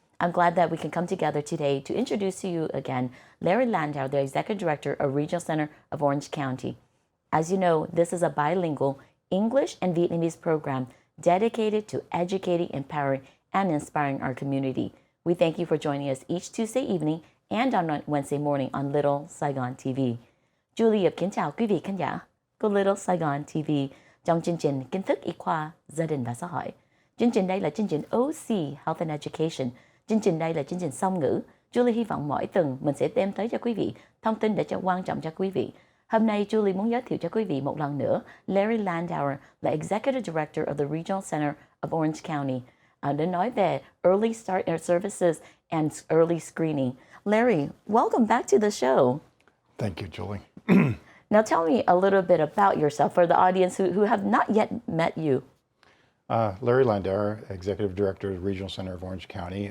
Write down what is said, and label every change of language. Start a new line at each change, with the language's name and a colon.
English: I'm glad that we can come together today to introduce to you again Larry Landauer, the Executive Director of Regional Center of Orange County. As you know, this is a bilingual English and Vietnamese program dedicated to educating, empowering, and inspiring our community. We thank you for joining us each Tuesday evening and on Wednesday morning on Little Saigon TV.
Vietnamese: Julie Yip kính chào quý vị khán giả của Little Saigon TV trong chương trình Kiến thức y khoa, gia đình và xã hội. Chương trình đây là chương trình OC Health and Education. Chương trình đây là chương trình song ngữ. Julie hy vọng mỗi tuần mình sẽ đem tới cho quý vị thông tin để cho quan trọng cho quý vị. Hôm nay Julie muốn giới thiệu cho quý vị một lần nữa Larry Landauer là Executive Director of the Regional Center of Orange County. Để nói về
English: early start services and early screening. Larry, welcome back to the show. Thank you, Julie. Now tell me a little bit about yourself for the audience who have not yet met you. Larry Landauer, Executive Director of the Regional Center of Orange County.